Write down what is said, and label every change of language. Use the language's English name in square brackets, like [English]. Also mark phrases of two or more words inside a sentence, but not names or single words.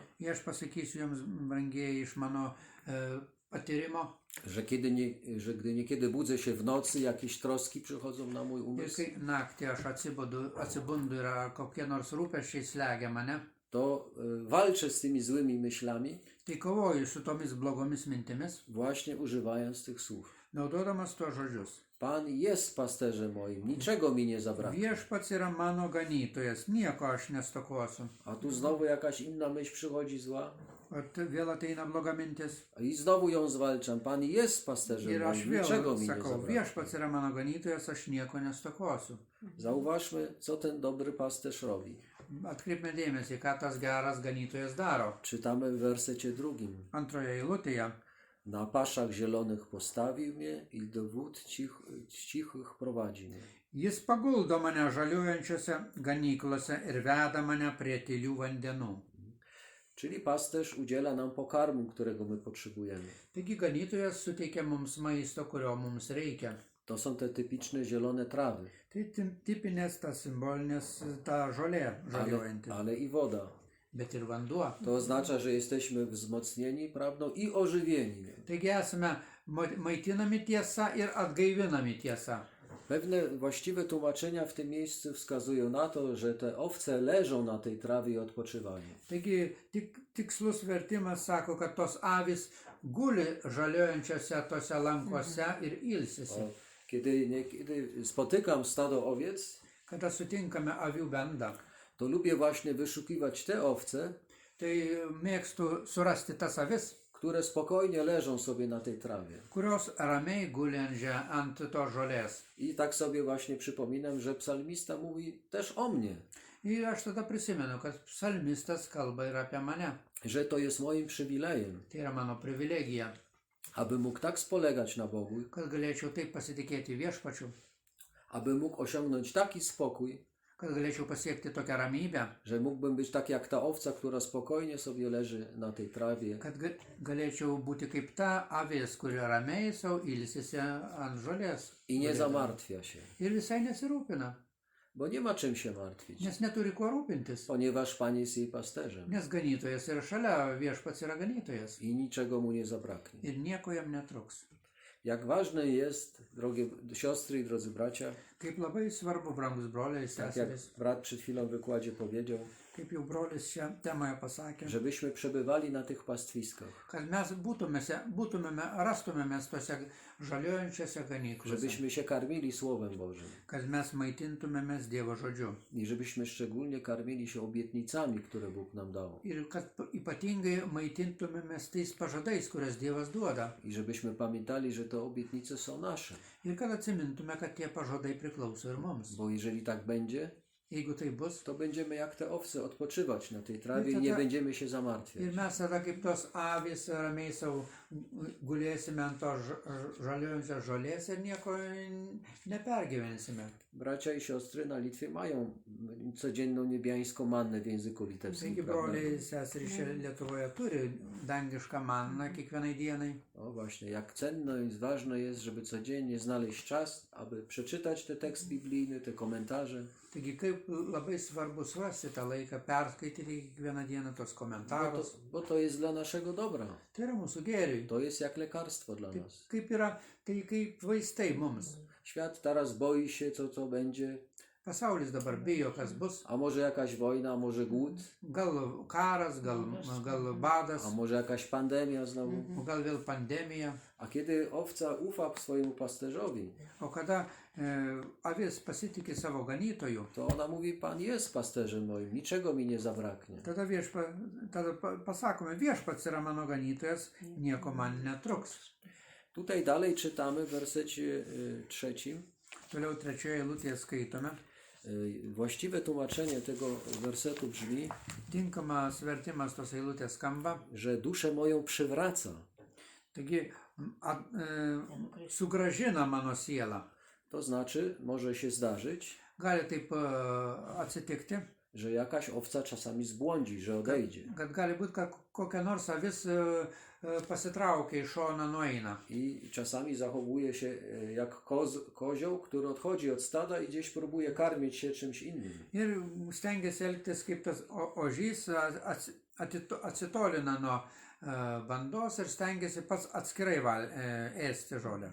[Lithuanian] Ir aš pasakysiu jums, brangieji, iš mano patyrimo, [Polish] że gdy niekiedy budzę się w nocy, jakieś troski przychodzą na mój [Lithuanian] ir [Polish] umysł, [Lithuanian] kai naktį aš atsibundu ir kokie nors rūpesčiai slegia mane, [Polish] to walczę z tymi złymi myślami, [Lithuanian] tai kovoju su tomis blogomis mintimis, [Polish] właśnie używając tych słów. [Lithuanian] naudodamas tuos žodžius. [Polish] Pan jest pasterzem moim, niczego mi nie zabraknie. [Lithuanian] Viešpats yra mano ganytojas, nieko aš nestokosiu. [Polish] A tu znowu jakaś inna myśl przychodzi zła [Lithuanian] O vėl ateina bloga mintis. [Polish] i znowu ją zwalczam. Pan jest pasterzem [Lithuanian] Ir aš [Polish] moim, niczego [Lithuanian] vėl [Polish] mi nie [Lithuanian] sakau, [Polish] zabraknie. [Lithuanian] viešpats yra mano ganytojas, aš nieko nestokosiu. [Polish] Zauważmy, co ten dobry pasterz robi. [Lithuanian] Atkreipime dėmesį, ką tas geras ganytojas daro. [Polish] Czytamy w wersecie 2. [Lithuanian] Antroje eilutėje. [Polish] Na paszach zielonych postawił mnie i do wód cichych prowadzi mnie. [Lithuanian] Jis paguldo mane žaliuojančiose ganyklose ir veda mane prie tylių vandenų. [Polish] Czyli pasterz udziela nam pokarmu, którego my potrzebujemy. [Lithuanian] Taigi ganytojas suteikia mums maisto, kurio mums reikia. [Polish] To są te typiczne zielone trawy, [Lithuanian] Tai tipinės, ta simbolinės, ta žolė žaliuojanti. [Polish] ale i woda. [Lithuanian] Bet ir vanduo. [Polish] To oznacza, że jesteśmy wzmocnieni prawdą i ożywieni. [Lithuanian] Taigi esame maitinami tiesa ir atgaivinami tiesa. [Polish] Pewne właściwe tłumaczenia w tym miejscu wskazują na to, że te owce leżą na tej trawie i odpoczywają. [Lithuanian] Taigi tikslus vertimas sako, kad tos avis guli žaliuojančiose tose lankuose ir ilsisi. [Polish] Kiedy spotykam stado owiec, [Lithuanian] Kada sutinkame avių bendą, [Polish] to lubię właśnie wyszukiwać te owce, [Lithuanian] tai mėgstu surasti tas avis, [Polish] które spokojnie leżą sobie na tej trawie. [Lithuanian] kurios ramiai guli ant to žolės. [Polish] I tak sobie właśnie przypominam, że psalmista mówi też o mnie, [Lithuanian] Ir aš tada prisimenu, kad psalmistas kalba ir apie mane. [Polish] że to jest moim przywilejem, [Lithuanian] Tai yra mano privilegija, [Polish] aby mógł tak spolegać na Bogu, [Lithuanian] kad galėčiau taip pasitikėti viešpačiu, [Polish] aby mógł osiągnąć taki spokój, [Lithuanian] kad galėčiau pasiekti tokią ramybę, [Polish] że mógłbym być tak jak ta owca, która spokojnie sobie leży na tej trawie [Lithuanian] kad galėčiau būti kaip ta avis, kuri ramiai savo ilsisi ant žolės. [Polish] i nie zamartwia się. [Lithuanian] Ir visai nesirūpina, [Polish] Bo nie ma czym się martwić, [Lithuanian] nes neturi kuo rūpintis. [Polish] ponieważ Pan jest jej pasterzem [Lithuanian] Nes ganytojas yra šalia, viešpats yra ganytojas. [Polish] i niczego mu nie zabraknie. [Lithuanian] Ir nieko jam netruks. [Polish] Jak ważne jest, drogie siostry i drodzy bracia, [Lithuanian] Kaip labai svarbu, brangus broliai ir [Polish] tak jak [Lithuanian] seserys, [Polish] brat przed chwilą w wykładzie powiedział, [Lithuanian] kaip jau brolis šią temoje pasakė, [Polish] żebyśmy przebywali na tych pastwiskach, [Lithuanian] kad mes rastumėmės tose žaliuojančiose ganyklose, [Polish] żebyśmy się karmili Słowem Bożym [Lithuanian] kad mes maitintumėmės Dievo žodžiu [Polish] i żebyśmy szczególnie karmili się obietnicami, które Bóg nam dał [Lithuanian] ir kad ypatingai maitintumėmės tais pažadais, kurias Dievas duoda [Polish] i żebyśmy pamiętali, że te obietnice są nasze, [Lithuanian] ir kad atsimintume, kad tie pažadai priklauso ir mums. [Polish] bo jeżeli tak będzie, [Lithuanian] Jeigu tai bus, [Polish] to będziemy jak te owce odpoczywać na tej trawie i nie będziemy się zamartwiać. [Lithuanian] ir mes tada kaip tos avys ramiai savo gulėsime ant to žaliuojančios žolės ir nieko nepergyvensime. [Polish] Bracia i siostry na Litwie mają codzienną niebiańską mannę w języku litewskim, [Lithuanian] Taigi [Polish] prawda? [Lithuanian] broliai seserys čia Lietuvoje turi dangišką manną kiekvienai dienai. [Polish] O właśnie, jak cenne i ważne jest, żeby codziennie znaleźć czas, aby przeczytać ten tekst biblijny, te komentarze, [Lithuanian] Taigi kaip labai svarbu surasti tą laiką, perskaityti kiekvieną dieną tos komentarus. [Polish] bo to jest dla naszego dobra. [Lithuanian] Tai yra mūsų gėriui. [Polish] To jest jak lekarstwo dla [Lithuanian] Taip, [Polish] nas. [Lithuanian] kaip yra, tai kaip vaistai mums. [Polish] Świat teraz boi się, co będzie. [Lithuanian] Pasaulis dabar bijo, kas bus. [Polish] A może jakaś wojna, a może głód, [Lithuanian] Gal karas, gal badas, [Polish] a może jakaś pandemia znowu. [Lithuanian] gal vėl pandemija. [Polish] A kiedy owca ufa swojemu pasterzowi, [Lithuanian] O kada avis pasitikė savo ganytoju, [Polish] to ona mówi, Pan jest pasterzem moim, niczego mi nie zabraknie. [Lithuanian] tada pasakome, viešpats yra mano ganytojas, nieko man netruks. [Polish] Tutaj dalej czytamy w wersecie 3. [Lithuanian] Toliau trečioje eilutėje skaitome. [Polish] Właściwe tłumaczenie tego wersetu brzmi, [Lithuanian] Tinkamas vertimas tos eilutės skamba. [Polish] że duszę moją przywraca. [Lithuanian] Taigi sugražina mano sielą. [Polish] To znaczy, może się zdarzyć, [Lithuanian] Gali taip atsitikti, [Polish] że jakaś owca czasami zbłądzi, że odejdzie. [Lithuanian] kad gali būti, kad kokia nors avis pasitraukia iš šono nueina. [Polish] I czasami zachowuje się jak kozioł, który odchodzi od stada i gdzieś próbuje karmić się czymś innym. [Lithuanian] Ir stengiasi elgtis kaip tas ožys, atsitolina nuo bandos ir stengiasi pats atskirai ėsti žolę.